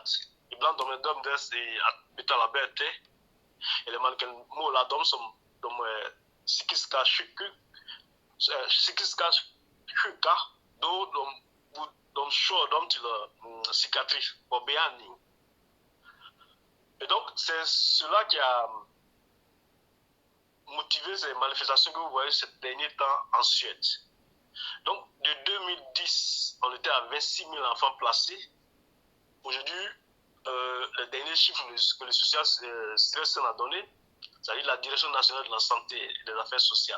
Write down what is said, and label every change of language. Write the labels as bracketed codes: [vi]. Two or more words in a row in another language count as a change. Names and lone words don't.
[sv] Ibland de är dömda att betala böter, eller man kan måla dem som de är psykiska sjuka, då de kör dem till psykiatri och behandling. [fr] Et donc, c'est cela qui a motivé ces manifestations que vous voyez ces derniers temps en Suède. Donc, de 2010, on était à 26 000 enfants placés. Aujourd'hui, les derniers chiffres que le social stress a donné, c'est-à-dire la Direction nationale de la santé et des affaires sociales.